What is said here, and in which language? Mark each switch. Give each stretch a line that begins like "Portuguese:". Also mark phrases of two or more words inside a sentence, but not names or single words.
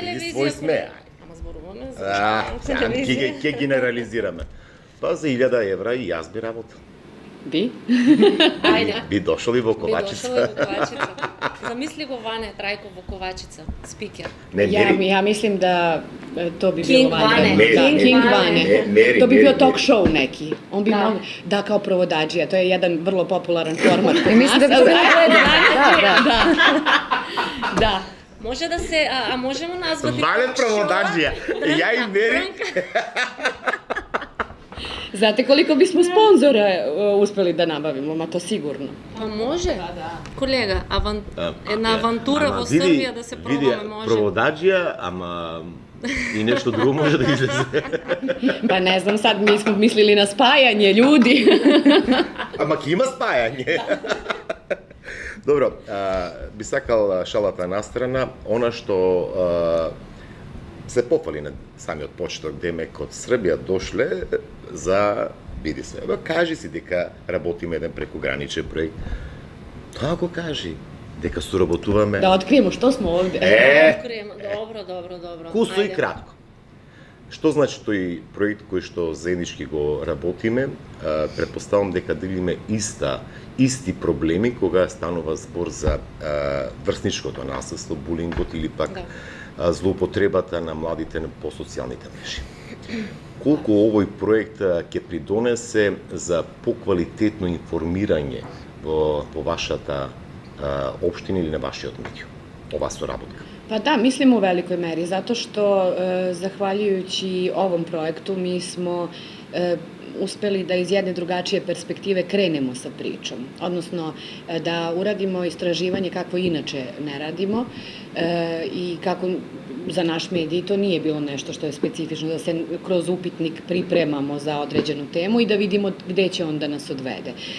Macedonian: не биди телевизија, свој сме. колеги. Ама зборуваме за локална телевизија. Ќе генерализираме. Па за 1000 евра и јас би работел.
Serbian: Vi?
Macedonian: Ајде. Би дошол и во Би Ковачица. дошол и во Ковачица. Замисли го Ване Трајко во Ковачица, спикер. Не, Мери.
Serbian: Ja mislim da to bi King bilo Vane. vanredno. King Vane. Meri, To bi bio Meri, talk Meri. show neki. On bi mogao, da, kao provodadžija. To je jedan vrlo popularan format. I mislim da bi to bilo Da.
Macedonian: Може да се, а
Serbian: можемо назвати
Macedonian: Вале
English: talk show?
Macedonian: проводаджија. Ја и Мери.
Serbian: Znate koliko bismo sponzora uspeli da nabavimo, ma to sigurno.
Macedonian: Па може. Колега, една авантура во Србија да се пробаме може. Проводаджија, ама и нешто друго може да излезе.
Serbian: Pa ne znam sad, mi smo mislili na spajanje ljudi.
Macedonian: Ама ќе има спајање. Добро, би сакал шалата настрана, она што се пофали на самиот почеток демек од Србија дошле за биди се. Кажи си дека работиме еден прекограничен проект. Тоа го кажи, дека соработуваме.
Serbian: Da otkrijemo što smo ovde.
Macedonian: Добро. Кусо и кратко. Што значи тој проект кој што заеднички го работиме? Претпоставам дека делиме исти проблеми кога станува збор за врсничкото насилство, булингот или пак злоупотребата на младите по социјалните мрежи. Колку овој проект ќе придонесе за поквалитетно информирање во вашата општина или на вашиот медиум, ова соработка?
Serbian: Pa da, mislim u velikoj meri, zato što zahvaljujući ovom projektu mi smo uspeli da iz jedne drugačije perspektive krenemo sa pričom, odnosno da uradimo istraživanje kako inače ne radimo i kako za naš medij to nije bilo nešto što je specifično, da se kroz upitnik pripremamo za određenu temu i da vidimo gde će on da nas odvede.